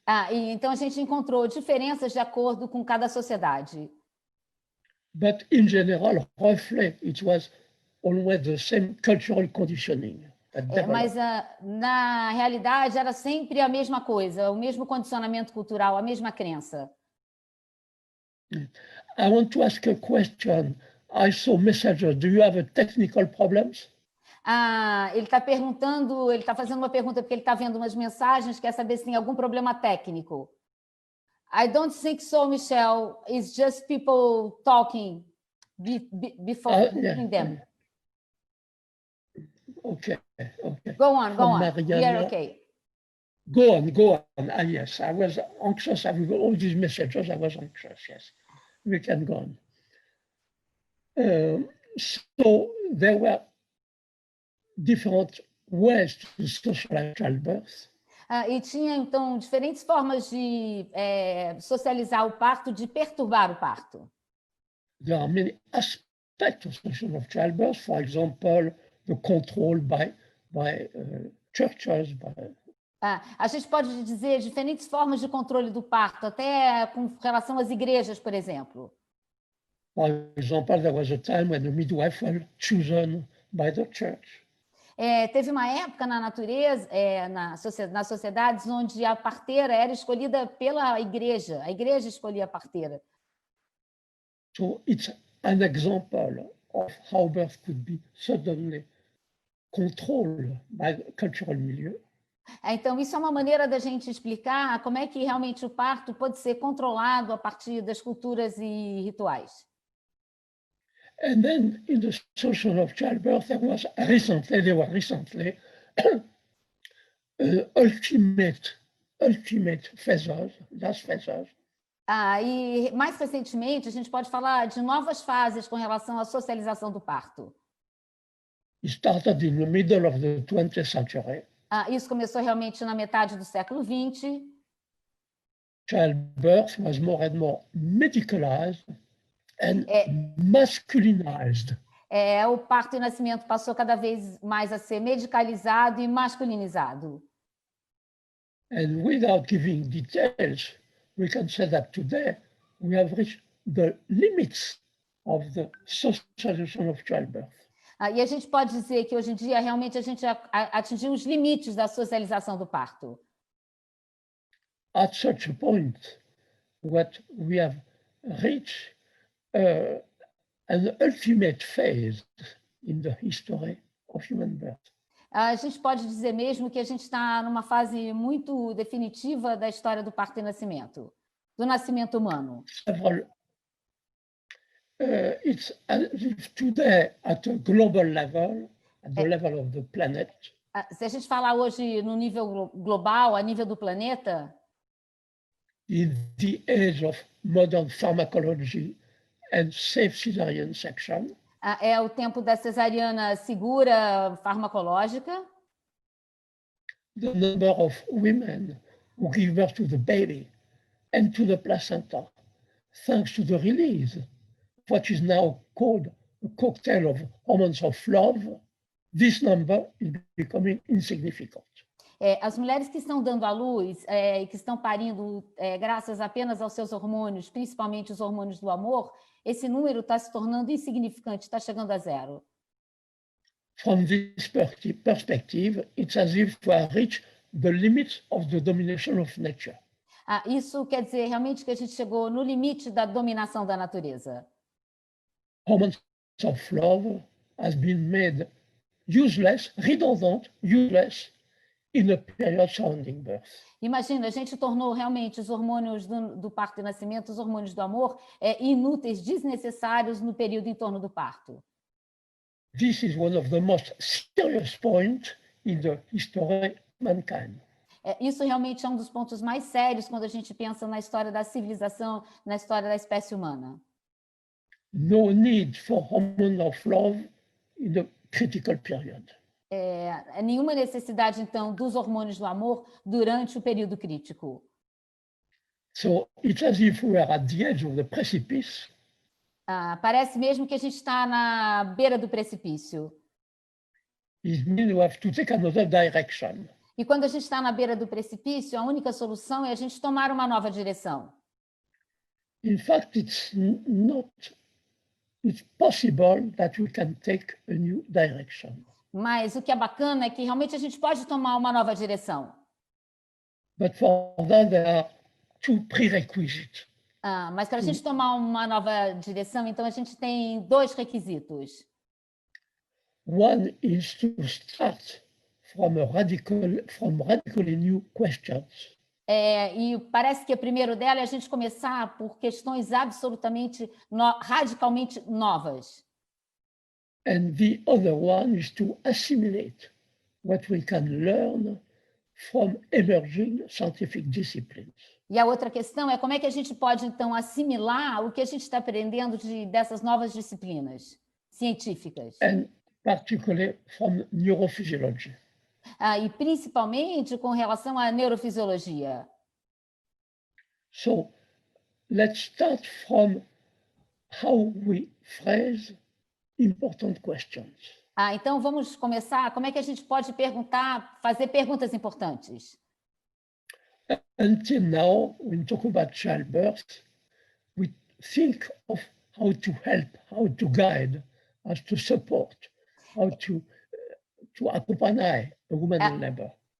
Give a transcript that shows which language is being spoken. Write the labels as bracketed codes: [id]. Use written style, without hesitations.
[pt] E então a gente encontrou diferenças de acordo com cada sociedade. [en] But in general, roughly, it was always the same cultural conditioning. [pt] Mas na realidade era sempre a mesma coisa, o mesmo condicionamento cultural, a mesma crença. [en] I want to ask a question. I saw messages. Do you have technical problems? [pt] Ele está perguntando, ele está fazendo uma pergunta porque ele está vendo umas mensagens, quer saber se tem algum problema técnico. [en] I don't think so, Michelle. It's just people talking before between them. Okay. Go on. Mariana, We are okay. Go on. Yes, I was anxious. With all these messages, I was anxious. Yes, we can go on. So there were different ways to socialize childbirth. [pt] E tinha, então, diferentes formas de socializar o parto, de perturbar o parto. [en] There are many aspects of socialization of childbirth. For example, the control by churches. [pt] A gente pode dizer diferentes formas de controle do parto, até com relação às igrejas, por exemplo. [en] For example, there was a time when the midwife was chosen by the church. [pt] Teve uma época na natureza, nas sociedades, onde a parteira era escolhida pela igreja. A igreja escolhia a parteira. [en] So it's an example of how birth could be suddenly controlled by the cultural milieu. [pt] Então, isso é uma maneira da gente explicar como é que realmente o parto pode ser controlado a partir das culturas e rituais. [en] And then in the social of childbirth, there were recently ultimate phases, last phases. [pt] E mais recentemente, a gente pode falar de novas fases com relação à socialização do parto. [en] It started in the middle of the 20th century. [pt] Isso começou realmente na metade do século XX. [en] Childbirth was more and more medicalized and masculinized. [pt] O parto e nascimento passou cada vez mais a ser medicalizado e masculinizado. [en] And without giving details, we can say that today we have reached the limits of the socialization of childbirth. [pt] E a gente pode dizer que hoje em dia realmente a gente atingiu os limites da socialização do parto. [en] At such a point, what we have reached an ultimate phase in the history of human birth. [pt] A gente pode dizer mesmo que a gente está numa fase muito definitiva da história do parto e nascimento, do nascimento humano. [en] It's today at a global level, at the level of the planet. [pt] Se a gente falar hoje no nível global, a nível do planeta, [en] in the age of modern pharmacology and safe cesarean section. [pt] É o tempo da cesariana segura farmacológica. [en] The number of women who give birth to the baby and to the placenta, thanks to the release of what is now called a cocktail of hormones of love, this number is becoming insignificant. [pt] As mulheres que estão dando à luz e que estão parindo graças apenas aos seus hormônios, principalmente os hormônios do amor, esse número está se tornando insignificante, está chegando a zero. [en] From this perspective, it's as if we have reached the limits of the domination of nature. [pt] Isso quer dizer realmente que a gente chegou no limite da dominação da natureza. [en] Hormones of love has been made useless, redundant, useless in a period surrounding birth. [pt] Imagina, a gente tornou realmente os hormônios do parto e nascimento, os hormônios do amor, inúteis, desnecessários no período em torno do parto. [en] This is one of the most serious points in the history of mankind. [pt] Isso realmente é um dos pontos mais sérios quando a gente pensa na história da civilização, na história da espécie humana. [en] No need for hormone of love in the critical period. [pt] Nenhuma necessidade, então, dos hormônios do amor durante o período crítico. [en] So it's as if we are at the edge of the precipice. [pt] Parece mesmo que a gente está na beira do precipício. [en] It means we have to take another direction. [pt] E quando a gente está na beira do precipício, a única solução é a gente tomar uma nova direção. [en] In fact, it's possible that we can take a new direction. [pt] Mas o que é bacana é que realmente a gente pode tomar uma nova direção. [en] But for that, there are two prerequisites. [pt] Mas para a gente tomar uma nova direção, então a gente tem dois requisitos. [en] One is to start from radically new questions. [pt] E parece que o primeiro dela é a gente começar por questões absolutamente, radicalmente novas. [en] And the other one is to assimilate what we can learn from emerging scientific disciplines. [pt] E a outra questão é como é que a gente pode, então, assimilar o que a gente está aprendendo dessas novas disciplinas científicas. [en] And particularly from neurophysiology. [pt] E principalmente com relação à neurofisiologia. [en] So, let's start from how we phrase important questions. [pt] Então vamos começar. Como é que a gente pode fazer perguntas importantes? [en] Until now, when we talk about childbirth, we think of how to help, how to guide, how to support, how to accompany a woman in labor.